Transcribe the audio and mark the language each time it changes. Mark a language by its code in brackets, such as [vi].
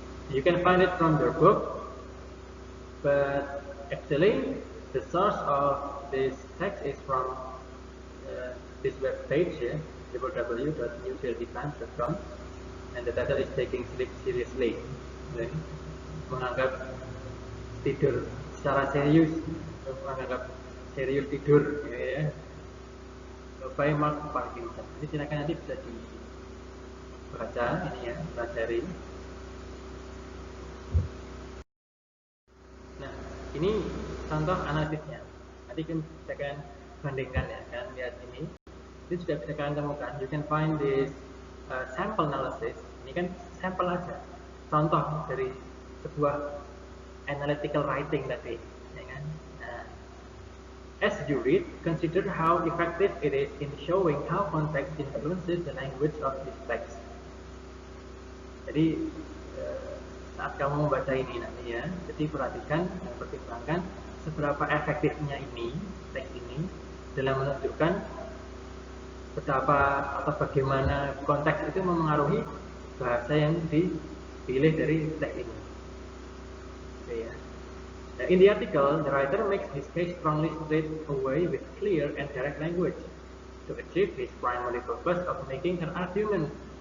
[en] You can find it from your book, but actually the source of this text is from this web page ya, www.newdelhitimes.com, and the title is Taking Sleep Seriously. Okay. [id] Menganggap tidur secara serius, menganggap serius tidur ya. By Mark Parkinson. Ini silakan nanti bisa dibaca ini ya, pelajari. Nah, ini contoh analisisnya. Nanti kita akan bandingkan ya, kalian lihat ini. Ini sudah bisa kalian temukan. [en] You can find this sample analysis. [id] Ini kan sampel aja, contoh dari sebuah analytical writing tadi, ya kan? [en] Nah, as you read, consider how effective it is in showing how context influences the language of this text. [id] Jadi saat kamu membaca ini nanti ya, jadi perhatikan dan pertimbangkan seberapa efektifnya ini teks ini dalam menunjukkan betapa atau bagaimana konteks itu memengaruhi bahasa yang dipilih dari teks ini. Oke ya. [en] In the article, the writer makes his case strongly straight away with clear and direct language to achieve his primary purpose of making her argument.